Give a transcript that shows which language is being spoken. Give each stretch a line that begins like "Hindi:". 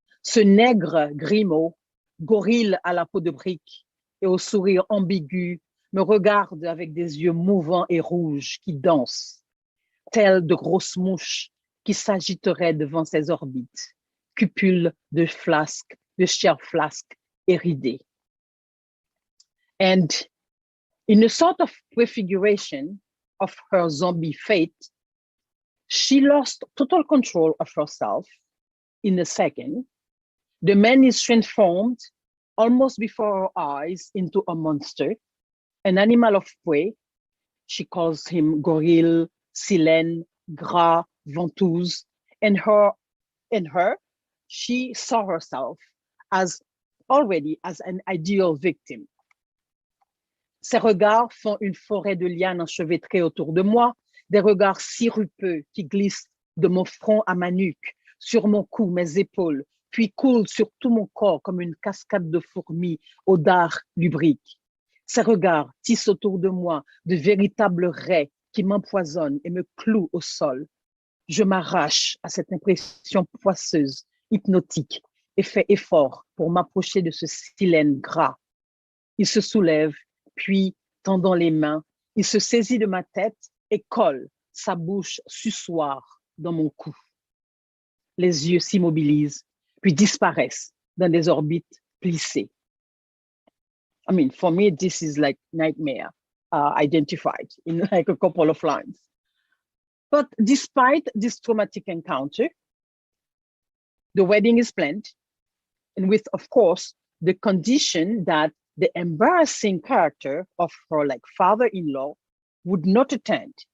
French: Ce nègre grimaud, gorille à la peau de brique et au sourire ambigu, me regarde avec des yeux mouvants et rouges qui dansent, tels de grosses mouches qui s'agiteraient devant ses orbites, cupules de flasques, de chair flasque et ridées.
English: And in a sort of prefiguration of her zombie fate, she lost total control of herself in a second. The man is transformed almost before her eyes into a monster, an animal of prey. She calls him
French: gorille, silène, gras, ventouse,
English: and she saw herself already as an ideal victim.
French: Ses regards font une forêt de lianes enchevêtrées autour de moi, des regards sirupeux qui glissent de mon front à ma nuque, sur mon cou, mes épaules, puis coulent sur tout mon corps comme une cascade de fourmis aux dards lubriques. Ces regards tissent autour de moi de véritables raies qui m'empoisonnent et me clouent au sol. Je m'arrache à cette impression poisseuse, hypnotique, et fais effort pour m'approcher de ce silène gras. Il se soulève, puis, tendant les mains, il se saisit de ma tête et colle sa bouche suçoire dans mon cou. Les yeux s'immobilisent, puis disparaissent dans des orbites plissées.
English: I mean, for me, this is like nightmare identified in like a couple of lines. But despite this traumatic encounter, the wedding is planned, and with, of course, the condition that the embarrassing character of her like father-in-law would not attend.